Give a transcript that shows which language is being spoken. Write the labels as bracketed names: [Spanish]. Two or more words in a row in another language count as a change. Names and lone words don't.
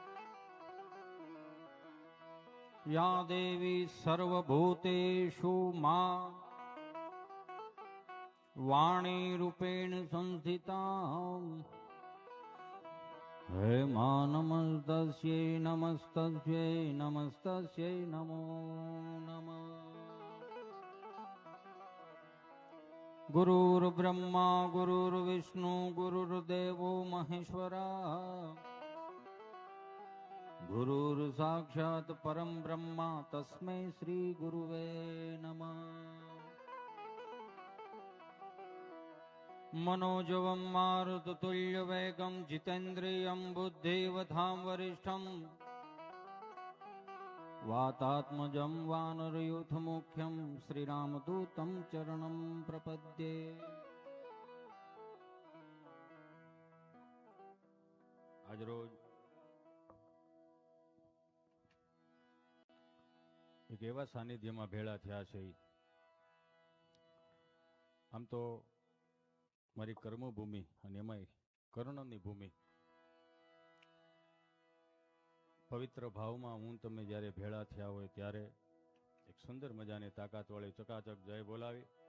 [Sanskrit] યા દેવી સર્વભૂતેષુ મા વાણી રૂપેણ સંસ્થિતા હે મા નમસ્તસ્યૈ નમસ્તસ્યૈ નમસ્તસ્યૈ નમો નમઃ. ગુરુર્બ્રહ્મા ગુરુર્વિષ્ણુ ગુરુર્દેવો મહેશ્વરા ગુરુર સાક્ષાત પરમ બ્રહ્મા તસ્મૈ શ્રી ગુરુવે નમઃ. मनोजवं मारुततुल्यवेगं जितेन्द्रियं बुद्धिवतां वरिष्ठं वातात्मजं वानरयूथमुख्यं श्रीरामदूतं चरणं प्रपद्ये. [Gujarati] આજરોજ એક એવા સાનિધ્યમાં ભેળા થયા છે. આમ તો મારી કર્મભૂમિ અને એમાંય કર્ણની ભૂમિ, પવિત્ર ભાવમાં હું તમે જ્યારે ભેળા થયા હોય ત્યારે એક સુંદર મજાની તાકાતવાળી ચકાચક જય બોલાવી.